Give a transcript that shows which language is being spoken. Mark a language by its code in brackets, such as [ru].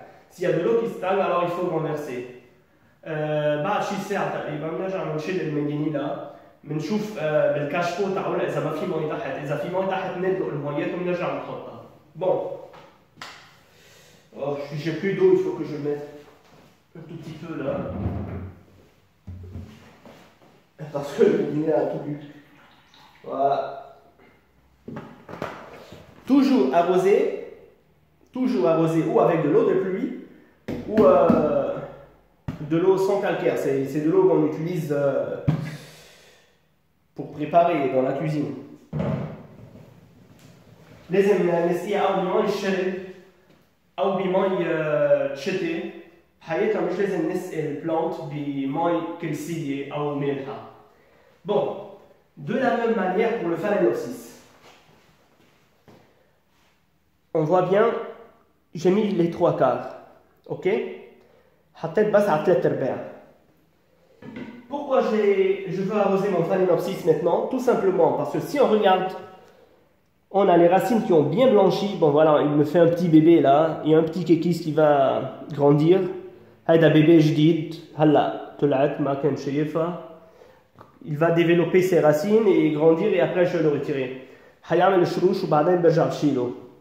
[fr] S'il y a de l'eau qui stagne, alors il faut renverser. [ar] بعد شي ساعة تقريبا بنرجع بنشيل الميدينيلا، بنشوف بالكاشبو تاعولها إذا ما في مي تحت، إذا في مي تحت بندلق الميات وبنرجع بنحطها. [fr] Bon. Oh, j'ai plus d'eau, il faut que je mette un tout petit peu là. Parce que le Medinilla a tout bu. Voilà. Toujours arrosé ou avec de l'eau de pluie ou de l'eau sans calcaire. C'est de l'eau qu'on utilise pour préparer dans la cuisine. [ar] لازم نسقيه أو بمي الشرب أو بمي تشتي. حقيقة مش لازم نسقي البلانت بمي كلسية أو مالحة. [fr] Bon, de la même manière pour le phalaenopsis. On voit bien, j'ai mis les 3/4. Ok? [ar] حطيت بس على 3/4. [fr] Pourquoi je veux arroser mon phalaenopsis maintenant? Tout simplement parce que si on regarde, on a les racines qui ont bien blanchi. Bon voilà, il me fait un petit bébé là. Il y a un petit kékis qui va grandir. [ar] هذا bébé جديد. هلا طلعت ما كان شايفها. [fr] Il va développer ses racines et grandir et après je vais le retirer. [ar] حيعمل الشروش وبعدين برجع بشيله.